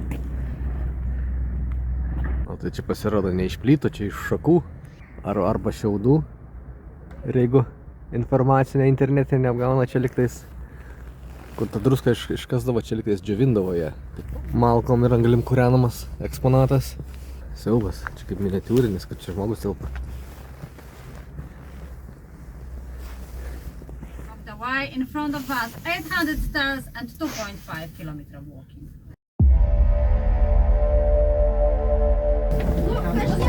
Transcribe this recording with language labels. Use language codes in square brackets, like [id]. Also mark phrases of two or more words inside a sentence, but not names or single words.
[lt] O tai čia pasirodo ne iš plytų, čia iš šakų arba šiaudų. Ir jeigu informacinė internetinė neapgauna, čia liktais, kur ta druska iškasdavo, čia liktais džiovindavo ją. Malkom ir anglim kūrenamas eksponatas. Siaubas, čia kaip miniatiūrinis, kad čia žmogus tilpa. [en] In front of us, 800 stairs and 2.5 kilometer walking.